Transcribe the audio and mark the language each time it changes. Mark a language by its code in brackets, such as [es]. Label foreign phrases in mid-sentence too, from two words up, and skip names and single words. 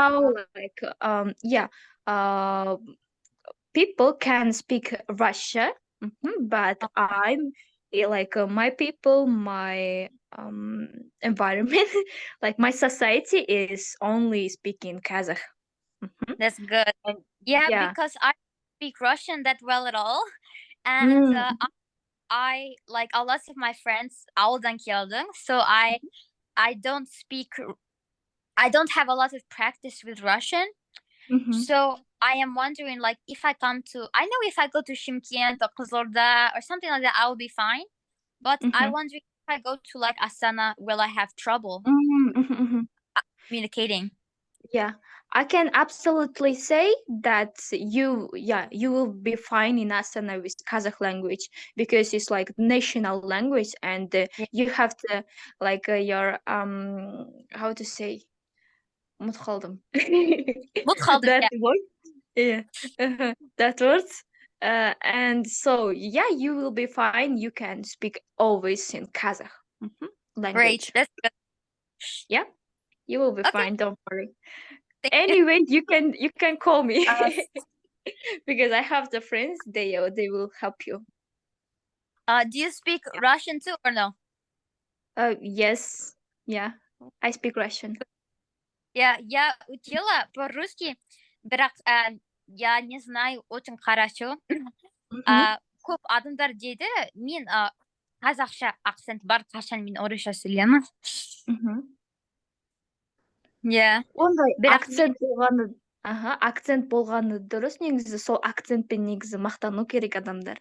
[en] now, like yeah, people can speak Russia, but I'm like my people, my environment, like my society is only speaking Kazakh. that's good. And Yeah, yeah. because I don't speak Russian that well at all, and Mm, I like a lot of my friends [kk] ауылдан келді, [en] so I don't speak. I don't have a lot of practice with Russian. mhm, So I am wondering, like, if I come to, I know if I go to Shymkent or Kızılırda or something like that, I will be fine. But I mhm. wonder if I go to like Astana, will I have trouble Mhm. communicating? Yeah, I can absolutely say that you will be fine in Astana with Kazakh language because it's like national language, and Yeah. you have to like your how to say [kk] ұмытып қалдым. [en] What called it? That Yeah. word, yeah, that word. And so yeah, you will be fine. You can speak always in Kazakh Great. language. That's good. Yeah, you will be Okay. fine. Don't worry. Thank you. Anyway, you can call me Uh, because I have the friends. They will help you. do you speak Russian too or no? Yes, yeah, I speak Russian. Yeah, [ru] я учила по-русски, бірақ я не знаю очень хорошо. [kk] Көп адамдар дейді, мен қазақша акцент бар, қашан мен орысша сөйлеймін. [en] Yeah. [kk] Ондай Бірақ акцент болғаны дұрыс. Негізі сол акцентпен негізі мақтану керек адамдар.